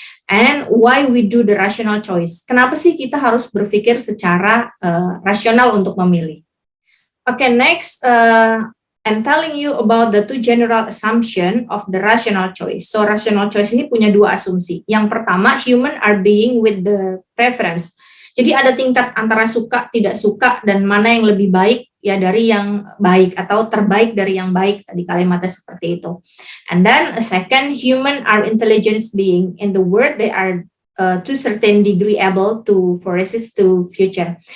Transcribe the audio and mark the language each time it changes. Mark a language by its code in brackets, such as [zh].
[en] And why we do the rational choice? [id] Kenapa sih kita harus berpikir secara rasional untuk memilih? [en] Okay, next, I'm telling you about the two general assumption of the rational choice. So, rational choice [id] ini punya dua asumsi. Yang pertama, [en] human are being with the preference. [id] Jadi ada tingkat antara suka, tidak suka, dan mana yang lebih baik ya dari yang baik atau terbaik dari yang baik, tadi kalimatnya seperti itu. [en] And then a second, human are intelligence being. In the word, they are to certain degree able to foresee to future.